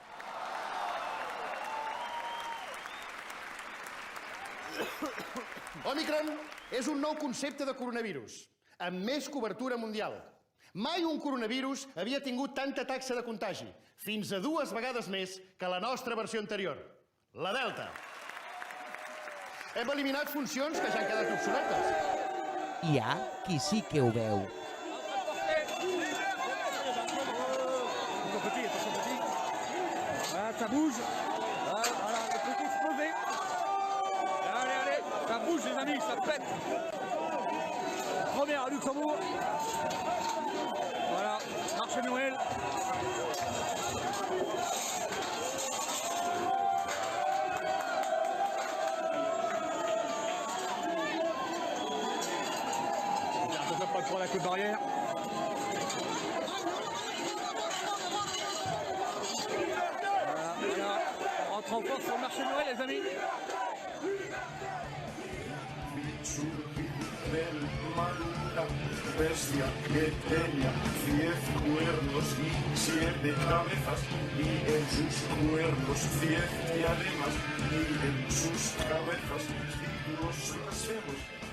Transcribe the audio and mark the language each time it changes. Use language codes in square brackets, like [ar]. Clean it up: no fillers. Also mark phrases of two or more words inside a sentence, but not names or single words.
[ca] Omicron és un nou concepte de coronavirus, amb més cobertura mundial. Mai un coronavirus havia tingut tanta taxa de contagi, fins a 2 vegades més que la nostra versió anterior, la Delta. Hem eliminat funcions que ja han quedat obsoletes. Hi ha qui sí que ho veu. [fr] Ça bouge. Voilà, les petits se poser. Allez, allez, ça bouge les amis, ça pète. Première à Luxembourg. Voilà, marché de Noël. Ça pas pour la queue barrière. En force sur le marché de Noël, les amis. [es] Bestia que tenía 10 cuernos y 7 cabezas, y en sus cuernos 10 diademas, y en sus cabezas signos blasfemos.